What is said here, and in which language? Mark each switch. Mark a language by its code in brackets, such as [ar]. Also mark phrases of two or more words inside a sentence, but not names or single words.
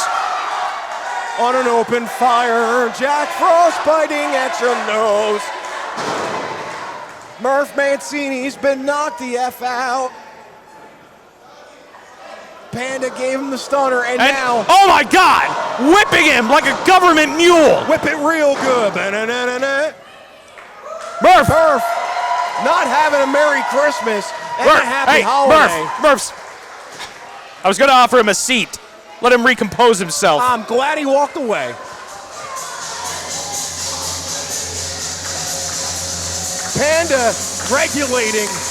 [en] On an open fire, Jack Frost biting at your nose. Murph Mancini's been knocked the F out. Panda gave him the stunner, and now... Oh my God! Whipping him like a government mule! Whip it real good. Ba-na-na-na-na. Murph! Murph, not having a Merry Christmas and a Happy Holiday. Murph's. I was going to offer him a seat. Let him recompose himself. I'm glad he walked away. Panda regulating.